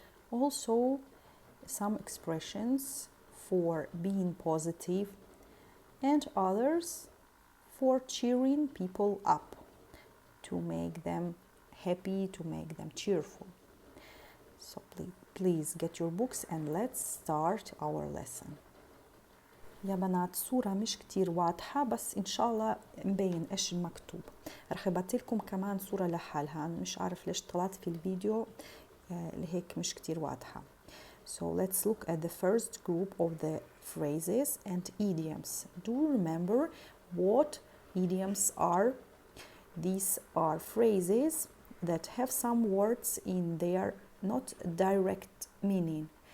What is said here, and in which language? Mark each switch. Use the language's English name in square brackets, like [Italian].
[English] Also, some expressions for being positive, and others for cheering people up, to make them happy, to make them cheerful. So please get your books and let's start our lesson. [Arabic] يا بنات الصورة مش كتير واضحة، بس إن شاء الله مبين إيش المكتوب. رح أبعتلكم كمان صورة لحالها، أنا مش عارف ليش طلعت في الفيديو لهيك مش كتير واضحة. [English] So let's look at the first group of the phrases and idioms. Do you remember what idioms are? These are phrases that have some words in their not direct meaning.